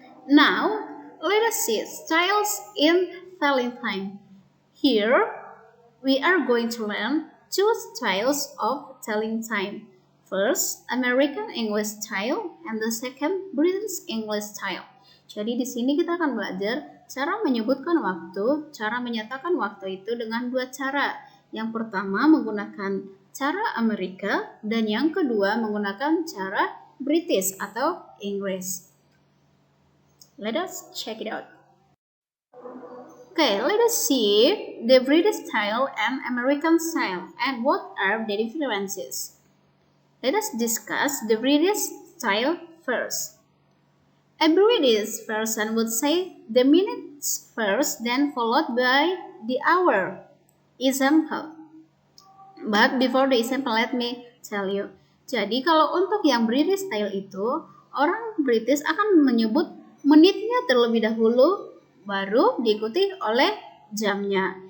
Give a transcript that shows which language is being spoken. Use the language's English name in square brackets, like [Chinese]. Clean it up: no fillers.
[English] Now, let us see styles in telling time. Here, we are going to learn two styles of telling time. First, American English style, and the second, British English style. [Indonesian] Jadi di sini kita akan belajar cara menyebutkan waktu, cara menyatakan waktu itu dengan dua cara. Yang pertama menggunakan cara Amerika dan yang kedua menggunakan cara British atau Inggris. [English] Let us check it out. Okay, let us see the British style and American style and what are the differences. Let us discuss the British style first. A British person would say the minutes first, then followed by the hour. Example. But before the example, let me tell you. [Indonesian] Jadi kalau untuk yang British style itu, orang British akan menyebut menitnya terlebih dahulu, baru diikuti oleh jamnya.